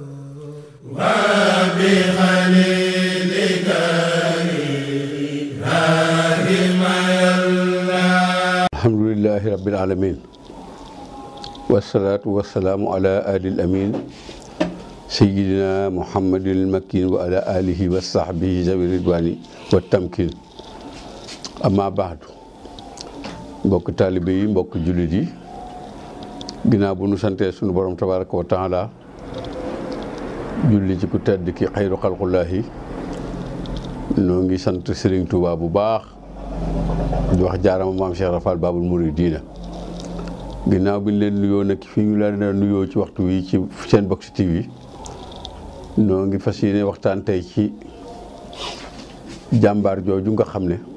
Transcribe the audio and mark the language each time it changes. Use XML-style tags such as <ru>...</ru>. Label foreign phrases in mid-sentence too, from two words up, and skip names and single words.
<ar>وبخليلك إبراهيم الله. الحمد لله رب العالمين والصلاة والسلام على آل الأمين سيدنا محمد المكين وعلى آله وصحبه ذوي الرضوان والتمكين. أما بعد</ar> <wo>mbokk taalibe yi mbokk jullit yi ginnaaw bu nu santee sunu borom</wo> <ar>تبارك وتعالى</ar> <wo>julli ci ku tedd ki</wo> <ar>خير خلق الله</ar> <wo>noo ngi sant Serigne Touba bu baax di wax jaarama maam Cheikh Rafal Babul Mouridina ginnaaw bi ñu leen nuyoo nag fi ñu leen nuyoo ci waxtu wi ci seen Box TV noo ngi fas yéene waxtaan tey ci jàmbaar jooju nga xam ne</wo>